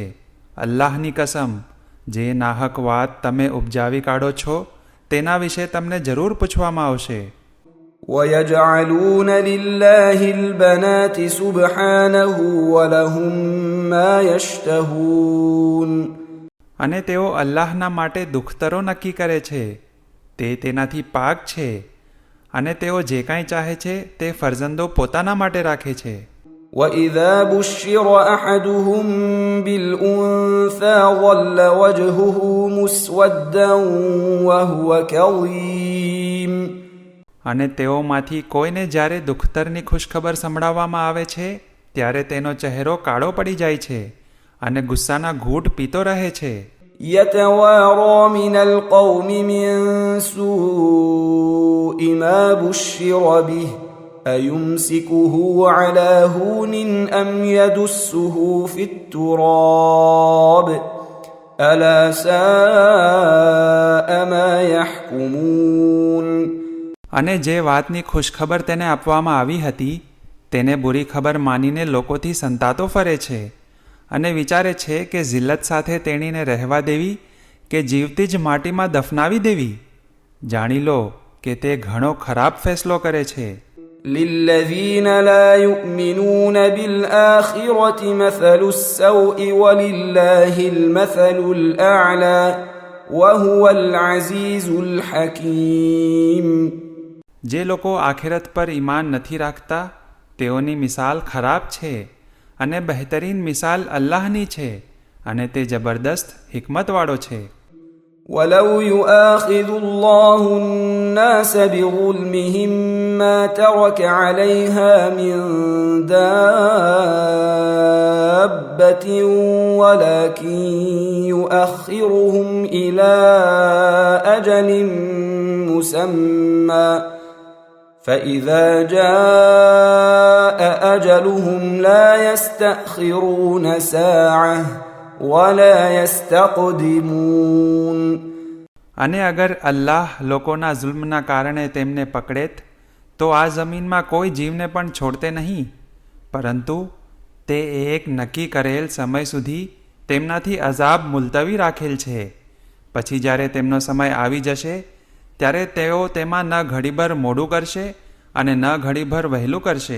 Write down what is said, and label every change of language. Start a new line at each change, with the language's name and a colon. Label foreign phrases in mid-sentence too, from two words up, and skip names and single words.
Gujarati: અલ્લાહની કસમ, જે નાહક વાત તમે ઉપજાવી કાઢો છો તેના વિશે તમને જરૂર પૂછવામાં આવશે.
Arabic: ويجعلون لله البنات سبحانه ولهم ما يشتهون.
Gujarati: અને તેઓ અલ્લાહના માટે દુખ્તરો નક્કી કરે છે, તે તેનાથી પાક છે, અને તેઓ જે કાંઈ ચાહે છે તે ફરજંદો પોતાના માટે રાખે છે.
Arabic: وإذا بشر أحدهم بالأنثى ظل وجهه مسودا وهو كظيم.
Gujarati: અને તેઓમાંથી કોઈને જ્યારે દુખ્તરની ખુશખબર સંભળાવવામાં આવે છે ત્યારે તેનો ચહેરો કાળો પડી જાય છે અને ગુસ્સાના ઘૂંટ પીતો રહે છે.
Arabic: يتوارى من القوم من سوء ما بشر به أيمسكه على هون أم يدسه في التراب ألا ساء ما يحكمون.
Gujarati: અને જે વાતની ખુશખબર તેને આપવામાં આવી હતી તેને બુરી ખબર માનીને લોકોથી સંતાતો ફરે છે અને વિચારે છે કે જિલ્લત સાથે તેણીને રહેવા દેવી કે જીવતી જ માટીમાં દફનાવી દેવી. જાણી લો કે તે ઘણો ખરાબ ફેસલો કરે છે.
Arabic: للذين لا يؤمنون بالآخرة مثل السوء ولله المثل الأعلى وهو العزيز الحكيم.
Gujarati: જે લોકો આખિરત પર ઈમાન નથી રાખતા તેઓની મિસાલ ખરાબ છે અને બહેતરીન મિસાલ અલ્લાહની છે અને તે જબરદસ્ત હિકમતવાળો છે.
Arabic: ولو يؤاخذ الله الناس بظلمهم ما ترك عليها من دابة ولكن يؤخرهم إلى أجل مسمى فإذا جاء أجلهم لا يستأخرون ساعة ولا يستقدمون.
Gujarati: અને અગર અલ્લાહ લોકોના જુલ્મના કારણે તેમને પકડેત તો આ જમીનમાં કોઈ જીવને પણ છોડતે નહીં, પરંતુ તે એક નક્કી કરેલ સમય સુધી તેમનાથી અઝાબ મુલતવી રાખેલ છે. પછી જ્યારે તેમનો સમય આવી જશે ત્યારે તેઓ તેમાં ન ઘડીભર મોડું કરશે અને ન ઘડીભર વહેલું કરશે.